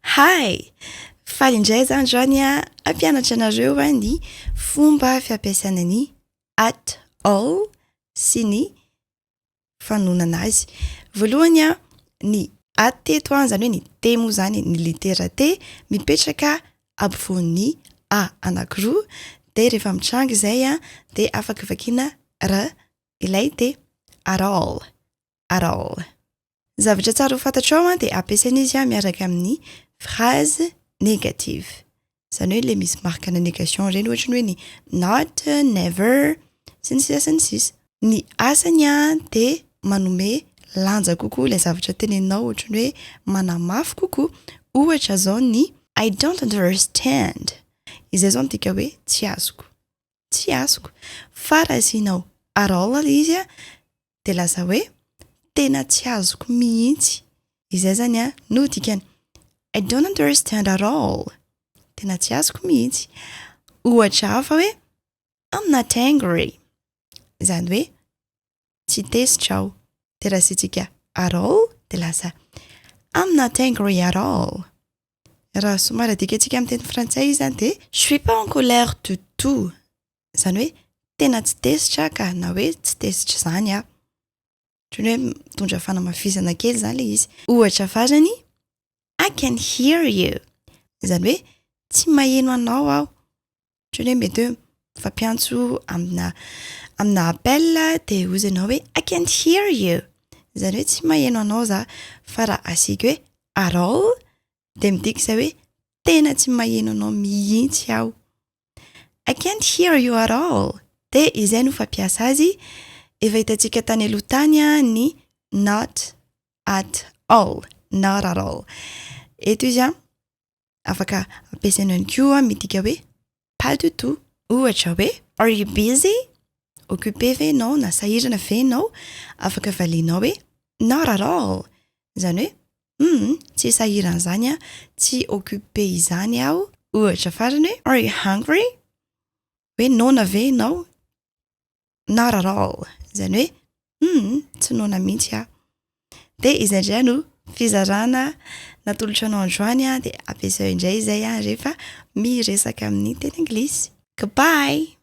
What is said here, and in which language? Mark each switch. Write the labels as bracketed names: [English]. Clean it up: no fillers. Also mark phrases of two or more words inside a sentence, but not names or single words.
[English] Hi! [Malagasy] Faly indray zany androany ampianatra anareo ny fomba fiampiasana ny [English] at all [Malagasy] sy ny fanonana azy. Voalohany ny at teto zany hoe ny T moa zany ny litera T mipetraka ampovoan'ny A anankiroa de rehefa mitranga izay de afaka vakiana R ilay T. [English] At all. [Malagasy] Zavatra tsara ho fantatrao de ampiasaina izy miaraka amin'ny [French] phrase négative. [Malagasy] Zany hoe le misy marque-na négation reny ohatra hoe ny [English] not, never, [Malagasy] sy ny sisa sy ny sisa. Ny asany de manome lanja kokoa le zavatra teneninao ohatra hoe manamafy kokoa. Ohatra zao ny [English] I don't understand. [Malagasy] Izay zao tika hoe tsy azoko. Fa raha asianao [English] at all [Malagasy] izy de lasa hoe tena tsy azoko mihitsy. Izay zany no dikany [English] I don't understand at all. [Malagasy] Tena tsy azoko mihitsy. Ohatra hafa hoe [English] I'm not angry. [Malagasy] Zany hoe tsy tesitrao. De raha asiantsika [English] at all [Malagasy] de lasa [English] I'm not angry at all. [Malagasy] Raha somary adikatsika amin'ny teny frantsay izy de [French] je suis pas en colère du tout. [Malagasy] Zany hoe tena tsy tesitra ka na hoe tsy tesitra zany Ohatran'ny hoe mitondra fanamafisana kely zany le izy. Ohatra farany [English] I can hear you. [Malagasy] Zany hoe tsy maheno anao aho. Ohatran'ny hoe mety hoe mifampiantso amina appel de hozenao hoe [English] I can't hear you. [Malagasy] Zany hoe tsy maheno anao za. Fa raha asiaka hoe [English] at all [Malagasy] de midika izay hoe tena tsy maheno anao mihitsy aho. [English] I can't hear you at all. [Malagasy] De izay no fampiasa azy. Efa hitantsika tany aloha tany ny [English] not at all. Not at all. [Malagasy] Eto izy afaka ampiasaina ihany koa midika hoe [French] pas du tout. [Malagasy] Ohatra hoe [English] are you busy? [Malagasy] Occupé ve ianao na sahirana ve ianao? Afaka valianao hoe [English] not at all. [Malagasy] Zany hoe tsy sahirana zany tsy occupé izany aho. Ohatra farany hoe [English] are you hungry? [Malagasy] Hoe noana ve ianao? [English] Not at all. [Malagasy] Zany hoe tsy noana mihitsy De izay indray no fizarana natolotra anao androany de ampiasao indray izay rehefa miresaka amin'ny teny anglisy. [English] Goodbye!